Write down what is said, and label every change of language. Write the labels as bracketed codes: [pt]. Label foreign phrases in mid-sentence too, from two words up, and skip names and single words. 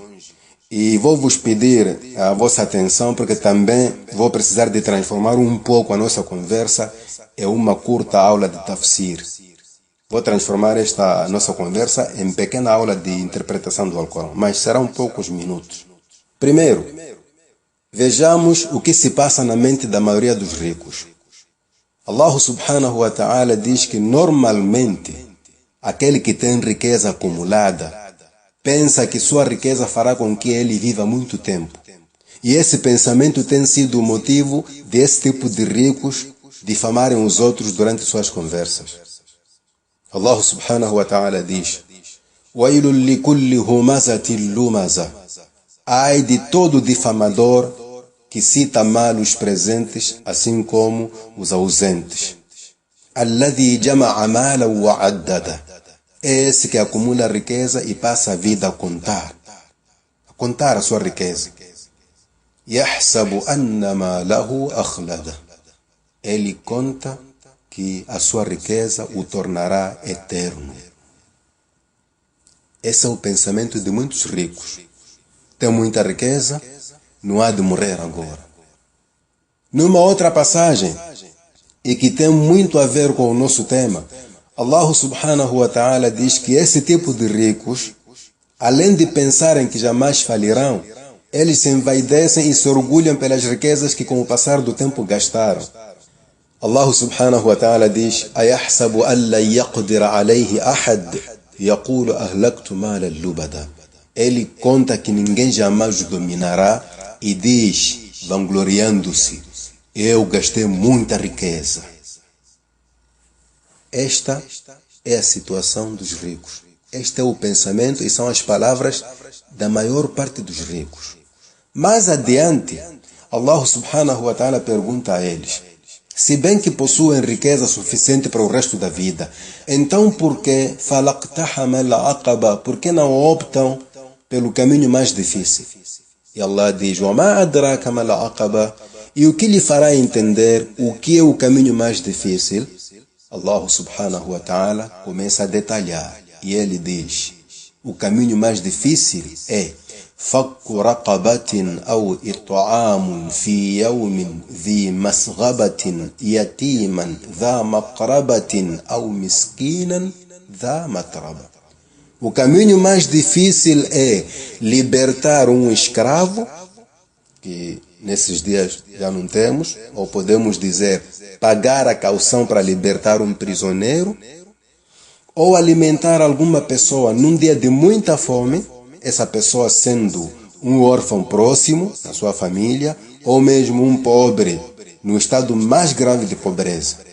[pt] E vou vos pedir a vossa atenção porque também vou precisar de transformar um pouco a nossa conversa em uma curta aula de tafsir. Vou transformar esta nossa conversa em pequena aula de interpretação do Alcorão, mas serão poucos minutos. Primeiro, vejamos o que se passa na mente da maioria dos ricos. [ar] الله سبحانه وتعالى [pt] diz que normalmente aquele que tem riqueza acumulada pensa que sua riqueza fará com que ele viva muito tempo. E esse pensamento tem sido o motivo desse tipo de ricos difamarem os outros durante suas conversas. [ar] الله سبحانه وتعالى diz: وَيْلٌ لِكُلِّ هُمَزَةٍ لُمَزَةٍ. [pt] Ai de todo difamador que cita mal os presentes, assim como os ausentes. [ar] الَّذِي جَمَعَ مَالًا وَعَدَّدَهُ. [pt] Esse que acumula riqueza e passa a vida a contar a sua riqueza. [ar] يَحْسَبُ أَنَّ مَالَهُ أَخْلَدَهُ. [pt] Ele conta que a sua riqueza o tornará eterno. Esse é o pensamento de muitos ricos. Tem muita riqueza, não há de morrer agora. Numa outra passagem, e que tem muito a ver com o nosso tema, [ar] الله سبحانه وتعالى [pt] diz que esse tipo de ricos, além de pensarem que jamais falirão, eles se envaidecem e se orgulham pelas riquezas que com o passar do tempo gastaram. [ar] الله سبحانه وتعالى diz: أَيَحْسَبُ أَنْ لَنْ يَقْدِرَ عَلَيْهِ أَحَدٌ يَقُولُ أَهْلَكْتُ مَالًا لُبَدًا. [pt] Ele conta que ninguém jamais o dominará e diz, vangloriando-se: eu gastei muita riqueza. Esta é a situação dos ricos. Este é o pensamento e são as palavras da maior parte dos ricos. Mais adiante, [ar] الله سبحانه وتعالى [pt] pergunta a eles: se bem que possuem riqueza suficiente para o resto da vida, então por que [ar] فلا اقتحم العقبة? [pt] Por que não optam pelo caminho mais difícil? E Allah diz: [ar] وَمَا أَدْرَاكَ مَا الْعَقَبَةُ. [pt] E o que lhe fará entender o que é o caminho mais difícil? [ar] الله سبحانه وتعالى [pt] começa a detalhar. E ele diz: o caminho mais difícil é [ar] فَكُّ رَقَبَةٍ أَوْ إِطْعَامٌ فِي يَوْمٍ ذِي مَسْغَبَةٍ يَتِيمًا ذَا مَقْرَبَةٍ أَوْ مِسْكِينًا ذَا مَتْرَبَةٍ. [pt] O caminho mais difícil é libertar um escravo, que nesses dias já não temos, ou podemos dizer, pagar a caução para libertar um prisioneiro, ou alimentar alguma pessoa num dia de muita fome, essa pessoa sendo um órfão próximo da sua família, ou mesmo um pobre no estado mais grave de pobreza.